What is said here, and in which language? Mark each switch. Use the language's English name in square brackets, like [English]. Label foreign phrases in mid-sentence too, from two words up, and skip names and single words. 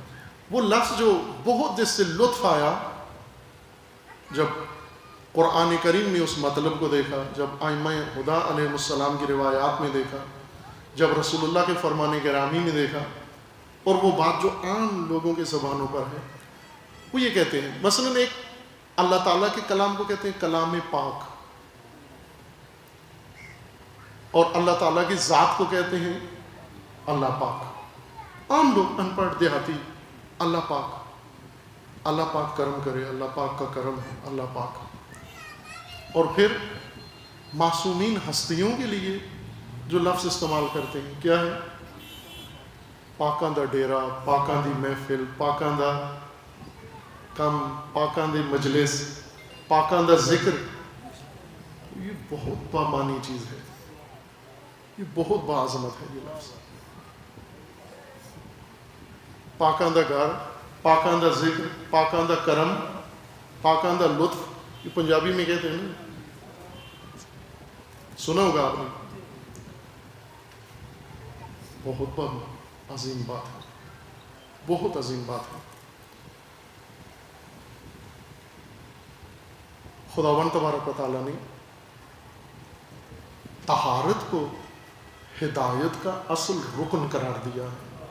[Urdu] وہ لفظ جو بہت جس سے لطف آیا جب قرآن کریم میں اس مطلب کو دیکھا، جب ائمہ ہدا [Arabic] علیہ السلام [Urdu] کی روایات میں دیکھا، جب رسول اللہ کے فرمان گرامی میں دیکھا، اور وہ بات جو عام لوگوں کے زبانوں پر ہے، وہ یہ کہتے ہیں مثلا ایک اللہ تعالیٰ کے کلام کو کہتے ہیں کلام پاک، اور اللہ تعالیٰ کی ذات کو کہتے ہیں اللہ پاک. عام لوگ ان پڑھ دیہاتی اللہ پاک، اللہ پاک کرم کرے، اللہ پاک کا کرم ہے، اللہ پاک. اور پھر معصومین ہستیوں کے لیے جو لفظ استعمال کرتے ہیں کیا ہے؟ [Punjabi] پاکاں دا ڈیرا، پاکاں دی محفل، پاکاں دا کم، پاکاں دی مجلس، پاکاں دا ذکر. [Urdu] یہ بہت بامانی چیز ہے، یہ بہت باعظمت ہے. یہ لفظ [Punjabi] پاکاں دا گھر، پاکاں دا ذکر، پاکاں دا کرم، پاکاں دا لطف، [Urdu] یہ پنجابی میں کہتے ہیں نا، سنا ہوگا آپ نے. بہت عظیم بات ہے، بہت عظیم بات ہے. خداوند تبارک و تعالیٰ نے طہارت کو ہدایت کا اصل رکن قرار دیا ہے.